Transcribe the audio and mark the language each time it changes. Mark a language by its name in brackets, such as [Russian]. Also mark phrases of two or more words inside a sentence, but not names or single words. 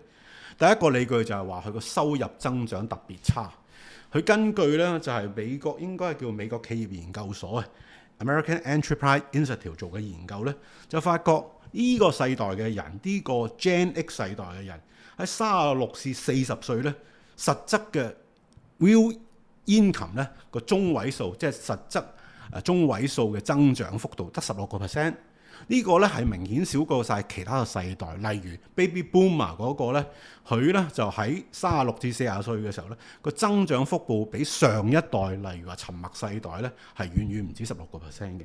[Cantonese] 第一個理據就係話佢個收入增長特別差。佢根據咧就係美國應該係叫美國企業研究所 American Enterprise Institute 做嘅研究咧，就發覺呢個世代嘅人，呢個 Gen X 世代嘅人喺36至40歲咧，實質嘅 [English] real income [Cantonese] 咧個中位數，即係實質中位數嘅增長幅度得16%。呢個咧係明顯少過晒其他嘅世代，例如 [English] Baby Boomer [Cantonese] 嗰個咧，佢咧就喺36至40歲嘅時候咧，個增長幅度比上一代，例如話沉默世代咧，係遠遠唔止16%嘅。